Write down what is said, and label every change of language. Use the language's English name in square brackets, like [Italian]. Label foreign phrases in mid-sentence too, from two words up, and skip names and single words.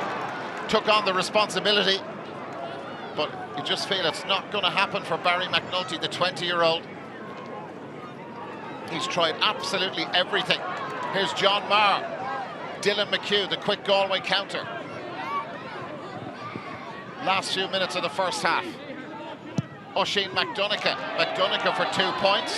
[English] Took on the responsibility, but you just feel it's not going to happen for Barry McNulty, the 20-year-old. He's tried absolutely everything. Here's John Maher, Dylan McHugh, the quick Galway counter. Last few minutes of the first half. Oisín MacDonnacha. MacDonnacha for 2 points.